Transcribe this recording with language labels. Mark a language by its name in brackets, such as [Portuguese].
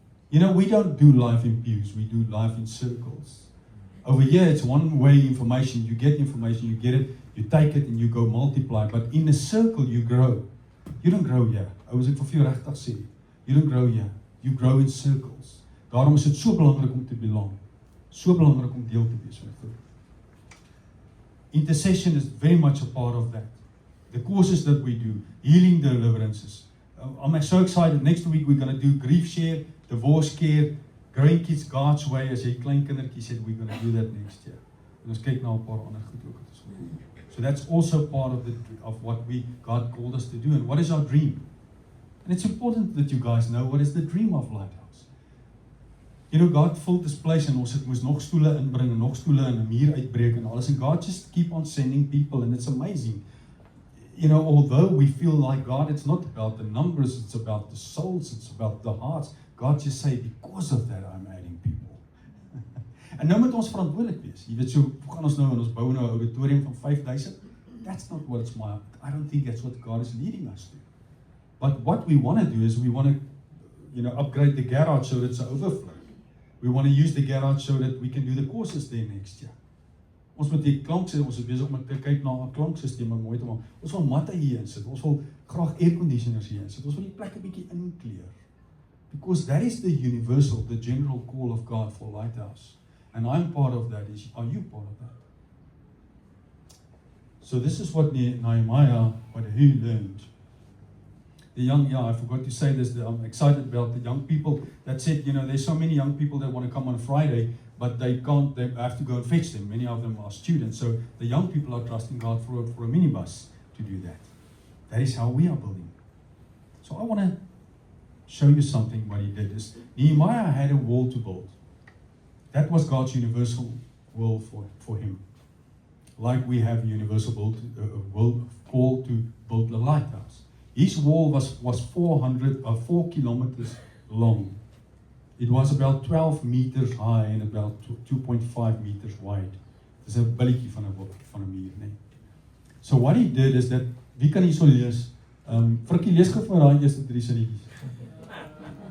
[English] We don't do life in pews, we do life in circles. Over here, it's one-way information. You get information, you get it, you take it, and you go multiply. But in a circle, you grow. You don't grow here. [Afrikaans] As ek vir jou regtig sê, [English] you don't grow here. You grow in circles. [Afrikaans] Daarom is dit so belangrik om te belong. So belangrik om deel te wees van 'n groep. [English] Intercession is very much a part of that. The courses that we do, healing deliverances. I'm so excited. Next week we're going to do grief share, divorce care, growing kids God's way. [Afrikaans] As jy klein kindertjies het, [English] we're going to do that next year. [Afrikaans] En ons kyk na 'n paar ander goed ook. [English] So that's also part of what God called us to do. And what is our dream? And it's important that you guys know what is the dream of Lighthouse. God filled this place and [Afrikaans] ons moes nog stoele inbring en nog stoele en 'n muur uitbreek en alles. [English] And God just keep on sending people, and it's amazing. Although we feel like God, it's not about the numbers, it's about the souls, it's about the hearts. God just say, because of that, I'm adding people. [Afrikaans] En nou moet ons verantwoordelik wees. Jy weet, so gaan ons nou en ons bou nou 'n auditorium van 5,000. [English] That's not what it's I don't think that's what God is leading us to. But what we want to do is we want to, upgrade the garage so that it's an overflow. We want to use the garage so that we can do the courses there next year. [Afrikaans] Ons moet die klankstelsel, ons is besig om te kyk na 'n klankstelsel om mooi te maak. Ons wil matte hier insit. Ons wil graag air conditioners hier insit. Ons wil die plek 'n bietjie inkleur. [English] Because that is the universal, the general call of God for Lighthouse. And I'm part of that. Are you part of that? So this is what Nehemiah, what he learned. I forgot to say this, I'm excited about the young people that said, there's so many young people that want to come on a Friday, but they can't, they have to go and fetch them. Many of them are students. So the young people are trusting God for a minibus to do that. That is how we are building. So I want to show you something what he did. Nehemiah had a wall to build. That was God's universal will for him. Like we have a universal call to build the lighthouse. His wall was 4 kilometers long. It was about 12 meters high and about 2.5 meters wide. [Afrikaans] Dis 'n billetjie van 'n muur, nee. [English] So what he did is that, [Afrikaans] wie kan hierso lees? Frikkie, lees gou vir daai eerste 3 sinnetjies.